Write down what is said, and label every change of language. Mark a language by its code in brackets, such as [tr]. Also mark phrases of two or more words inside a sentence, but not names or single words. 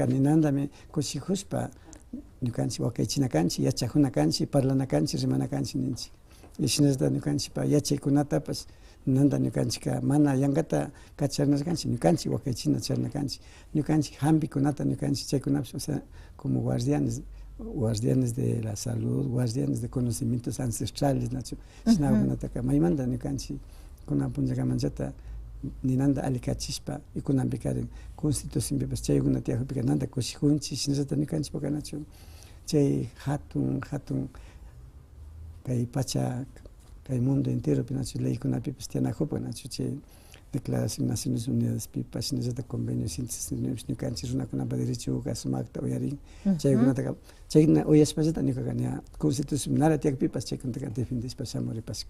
[qu] ninantami kushikushpa ñukanchik wakaychina kanchik yachakuna kanchik parlana kanchik rimana kanchik ninchik y shinallata ñukanchikpa yachaykunatapash ninanta ñukanchika mana yankata kacharnashkanchik ñukanchik wakaychina charna kanchik ñukanchik hampikunata ñukanchik chaykunapish [es] o sea como guardianes de la salud, guardianes de conocimientos ancestrales [qu] nachu shinakunataka maymanta ñukanchik kuna punllakamanchata ninanta alikachishpa y kunanpi karin constitucionpipas chaykuna tiyakupika nanta kushikunchik shinallata ñukanchikpaka nachu chay hatun kay pacha kay mundo enteropi nachu leykunapipas tiyanakupak nachu chay Declaración de Naciones Unidas pipa shinallata convenio 169 ñukanchik runakunapak derechoka sumakta uyarin chaykunataka chayna uyashpallata ñukaqa ña constitución nara tiyakpipas chaykunataka defendishpa shamuripashka